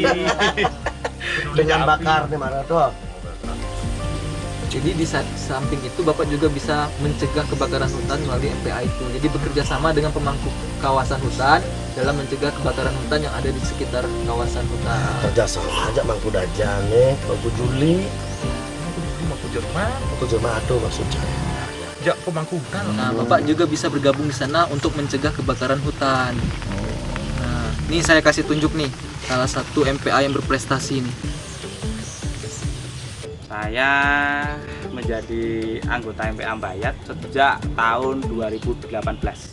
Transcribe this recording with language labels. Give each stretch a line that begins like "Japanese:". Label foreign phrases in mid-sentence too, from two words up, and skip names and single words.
Indonesian: Dengan bakar nih mana tuh? Jadi di samping itu Bapak juga bisa mencegah kebakaran hutan melalui MPA itu. Jadi bekerja sama dengan pemangku kawasan hutan dalam mencegah kebakaran hutan yang ada di sekitar kawasan hutan. Kerja sama aja Mangku Dajang nih, Mangku Juli, Mangku Jerman. Mangku Jermado maksudnya. Ya, pemangku hutan. Nah, Bapak juga bisa bergabung di sana untuk mencegah kebakaran hutan. Nah, ini saya kasih tunjuk nih salah satu MPA yang berprestasi nih. Saya menjadi anggota MPA Mbayat sejak tahun 2018.